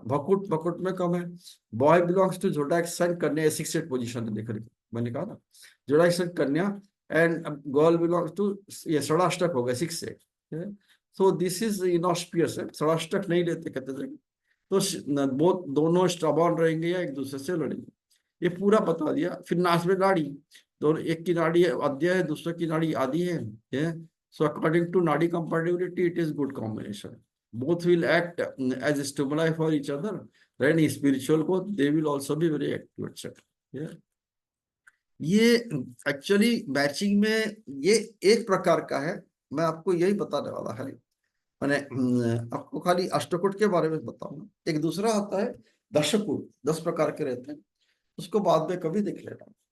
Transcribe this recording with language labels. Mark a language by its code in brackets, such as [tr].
[hi] भकुट, भकुट में कम है। [en] boy belongs to zodiac sign Kanya, [hi] सिक्स पोजीशन है, देख रही मैंने कहा ना जोडाक साइन कन्या, एंड गर्ल बिलोंग्स टू, ये षडाष्टक हो गया 6 से। [en] so this is inauspicious [hi] है, षडाष्टक नहीं लेते कहते थे। तो दोनों स्टबॉर्न रहेंगे या एक दूसरे से लड़ेंगे, ये पूरा बता दिया। फिर नाश में नाड़ी, दोनों, एक की नाड़ी अद्य है दूसरे की नाड़ी आदि है। [en] So according to Nadi compatibility, it is good combination. Both will act as a stimuli for each other. Then spiritual growth, they will also be very active, etc. Yeah. [hi] ये एक्चुअली मैचिंग में ये एक प्रकार का है। मैं आपको यही बताने वाला है, मैंने आपको खाली अष्टकूट के बारे में बताऊंगा। एक दूसरा होता है दशकूट, 10 प्रकार के रहते हैं, उसको बाद में कभी देख लेना।